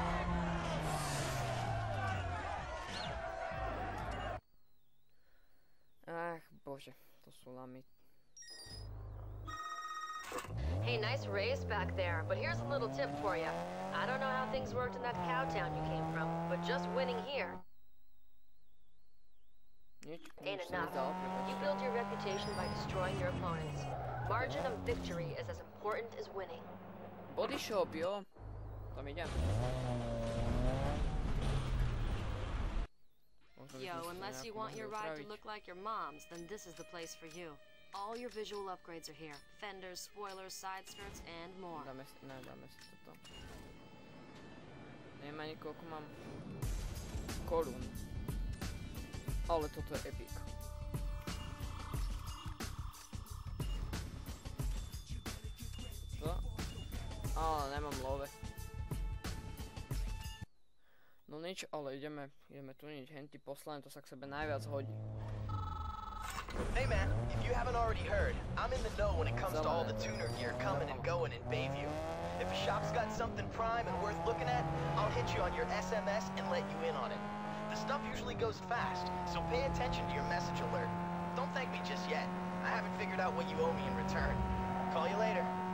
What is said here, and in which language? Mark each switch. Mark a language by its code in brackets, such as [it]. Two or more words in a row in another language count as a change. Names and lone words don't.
[sk] Ach, bože, to sú lamy. [en] Hey, nice race back there, but here's a little tip for you. I don't know how things worked in that cow town you came from, but just winning here ain't enough. You build your reputation by destroying your opponents. Margin of victory is as important as winning. Body shop, [sk] jo. Tam idem. [en] Yo, unless you want your ride to look like your mom's, then this is the place for you. All your visual upgrades are here. Fenders, spoilers, side skirts, and more. [sk] Dáme si toto. Neviem ani koľko mám korún. Ale toto je epic. To? Ale nemám love. No nič, ale ideme tu nič, henty poslane, to sa k sebe najviac hodí. [en] Hey man, if you haven't already heard, I'm in the know when it comes to all the tuner gear coming and going in Bayview. If a shop's got something prime and worth looking at, I'll hit you on your SMS and let you in on it. The stuff usually goes fast, so pay attention to your message alert. Don't thank me just yet. I haven't figured out what you owe me in return. Call you later.